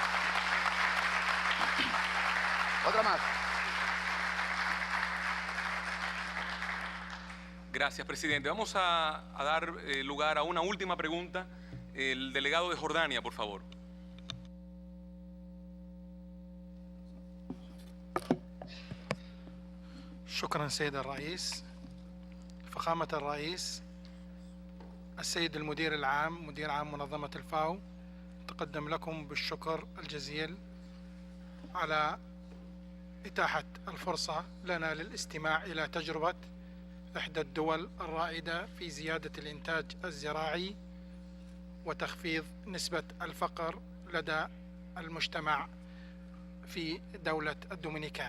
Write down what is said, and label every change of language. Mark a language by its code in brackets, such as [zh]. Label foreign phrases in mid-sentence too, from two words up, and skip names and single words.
[es] Otra más. Gracias, presidente. Vamos a dar lugar a una última pregunta. El delegado de Jordania, por favor. [ar] شكرا سيد الرئيس. فخامة الرئيس، السيد المدير العام مدير عام منظمة الفاو تقدم لكم بالشكر الجزيل على إتاحة الفرصة لنا للاستماع إلى تجربة إحدى الدول الرائدة في زيادة الإنتاج الزراعي وتخفيض نسبة الفقر لدى المجتمع في دولة الدومينيكان.